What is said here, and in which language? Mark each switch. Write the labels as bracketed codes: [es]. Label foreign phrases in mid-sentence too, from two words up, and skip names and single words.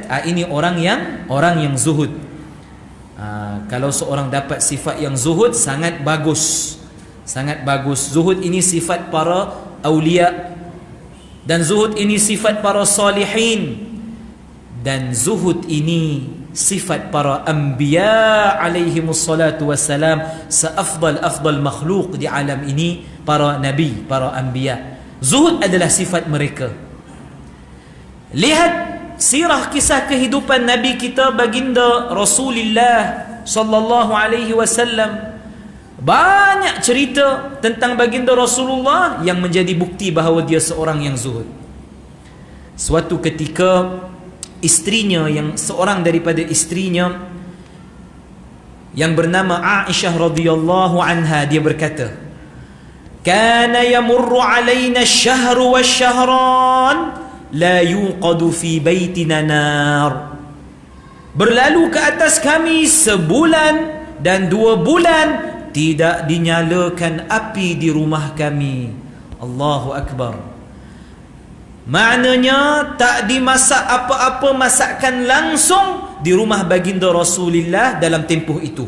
[ms] Ini orang yang zuhud. Kalau seorang dapat sifat yang zuhud, sangat bagus. Sangat bagus. Zuhud ini sifat para awliya, dan zuhud ini sifat para salihin. Dan zuhud ini sifat para anbiya [ar] عليهم الصلاة والسلام, [ms] seafdal makhluk di alam ini para nabi, para anbiya. Zuhud adalah sifat mereka. Lihat sirah kisah kehidupan nabi kita baginda Rasulullah [ar] صلى الله عليه وسلم. [ms] Banyak cerita tentang baginda Rasulullah yang menjadi bukti bahawa dia seorang yang zuhud. Suatu ketika istrinya, yang seorang daripada istrinya yang bernama Aisyah [ar] رضي الله عنها, [ms] dia berkata, [ar] "كان يمر علينا الشهر وشهران لا يوقد في بيتنا نار." [ms] Berlalu ke atas kami sebulan dan 2 bulan tidak dinyalakan api di rumah kami. [ar] الله أكبر. [ms] Maknanya tak dimasak apa-apa masakan langsung di rumah baginda Rasulullah dalam tempoh itu.